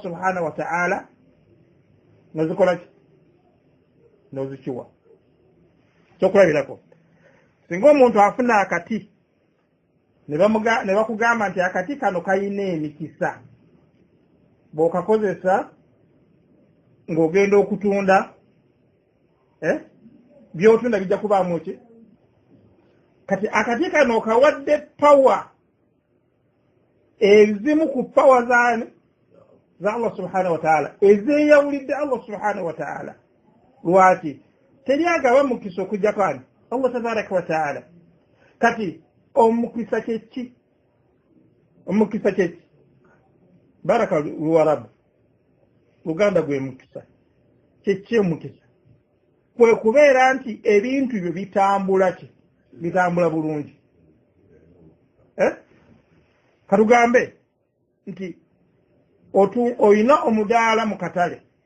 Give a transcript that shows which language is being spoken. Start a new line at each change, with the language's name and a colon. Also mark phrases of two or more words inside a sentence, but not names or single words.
Arabic: سبحانه وتعالى
Ganda: nozikola ki nozikiwa kyokulabirako singa omuntu afuna akati ne bakugamba nti akati kano kayina emikisa bw'okakozesa ng'ogenda okutunda by'otunda bijja kubaamu ki kati akati kano kawadde pawa ezimu ku pawa za
Arabic: الله سبحانه وتعالى
Ganda: ezeyawulidde
Arabic: الله سبحانه وتعالى
Ganda: lwaki teryagaba mukisa okujja kwani
Arabic: الله تبارك وتعالى
Ganda: kati omukisa kyeki baraka luwarabu luganda gwe mukisa kyeki omukisa kwe kubeera nti ebintu byo bitambula bulungi katugambe nti oyina omudaala mu katale